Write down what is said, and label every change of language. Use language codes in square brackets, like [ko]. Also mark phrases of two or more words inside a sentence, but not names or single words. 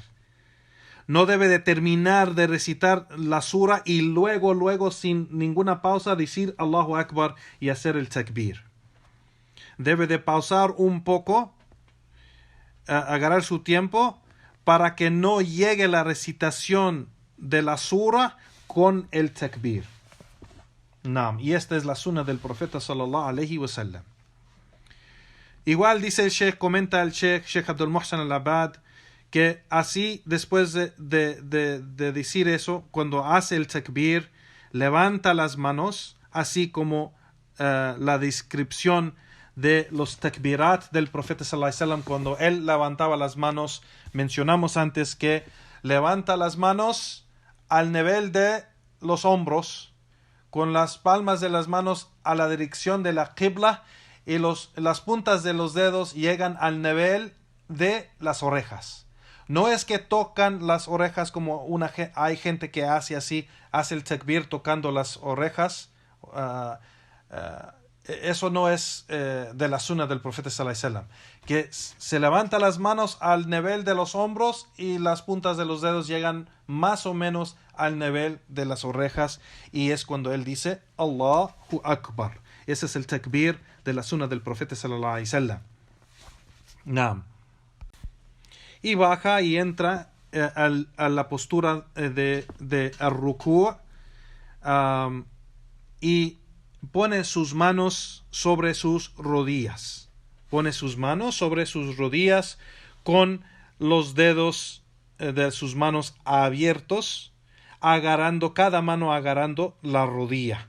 [es] No debe de terminar de recitar la sura y luego sin ninguna pausa decir [ar] الله أكبر [es] y hacer el takbir. Debe de pausar un poco, agarrar su tiempo para que no llegue la recitación de la sura con el takbir. Naam. Y esta es la sunna del profeta [ar] صلى الله عليه وسلم. [es] Igual dice el Sheikh, comenta el Sheikh Abdul Muhsin Al-Abbad, que así después de decir eso, cuando hace el takbir, levanta las manos, así como la descripción de los takbirat del profeta [ar] صلى الله عليه وسلم, [es] cuando él levantaba las manos, mencionamos antes que levanta las manos al nivel de los hombros, con las palmas de las manos a la dirección de la qibla, y las puntas de los dedos llegan al nivel de las orejas. No es que tocan las orejas como hay gente que hace así, hace el takbir tocando las orejas. Eso no es de la sunna del profeta [ar] صلى الله عليه وسلم. [es] Que se levanta las manos al nivel de los hombros y las puntas de los dedos llegan más o menos al nivel de las orejas. Y es cuando él dice [ar] الله أكبر. [es] Ese es el takbir de la sunna del profeta [ar] صلى الله عليه وسلم. [es] Naam. Y baja y entra a la postura de ar-rukú, y pone sus manos sobre sus rodillas. Pone sus manos sobre sus rodillas con los dedos de sus manos abiertos, cada mano agarrando la rodilla.